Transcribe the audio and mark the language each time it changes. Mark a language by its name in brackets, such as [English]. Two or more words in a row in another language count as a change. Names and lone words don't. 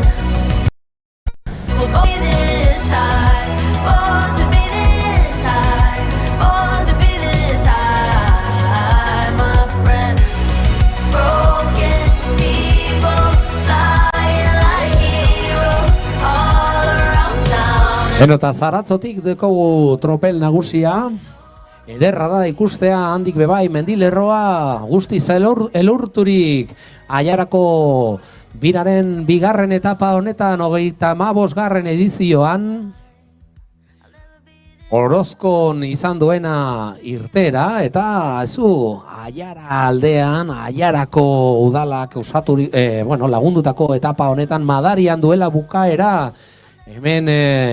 [English] We will be this high, born to be this high, born to be this high, my friend. Broken people flying like heroes all around town. [Basque] Eta Zaratzotik dekogu tropel nagusia, ederra da ikustea handik bebai mendilerroa guztiz elurturik. Aiarako biraren bigarren etapa honetan 35. edizioan Orozkon izan duena irtera, eta Aiara aldean, Aiarako udalak lagundutako etapa honetan Madarian duela bukaera.